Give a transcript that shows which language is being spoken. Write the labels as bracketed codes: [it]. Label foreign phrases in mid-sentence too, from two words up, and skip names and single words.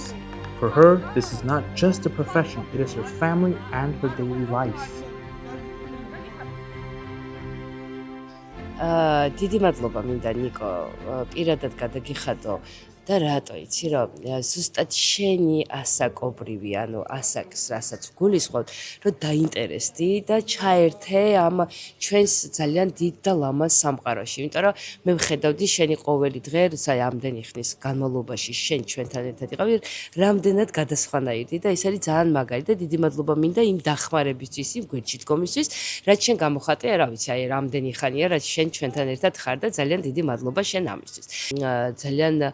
[en] For her, this is not just a profession, it is her family and her daily life. [ka] დიდი მადლობა მინდა ნიკო პირადად გადაგიხადო და რატო იცი რომ ზუსტად შენი ასაკობრივი ანუ ასაკს რასაც გულისხმობ რომ დაინტერესდი და ჩაერთე ამ ჩვენს ძალიან დიდ და ლამაზ სამყაროში იმიტომ რომ მე ვხედავდი შენი ყოველი დღე საი ამდენი ხნის განმავლობაში შენ ჩვენთან ერთად იყავი რამდენად გადასხვანაირდი და ეს არის ძალიან მაგარი და დიდი მადლობა მინდა იმ დახმარებისთვის იმ გვერდში დგომისთვის რაც შენ გამოხატე რა ვიცი აი რამდენი ხანია რაც შენ ჩვენთან ერთად ხარ და ძალიან დიდი მადლობა შენ ამისთვის ძალიან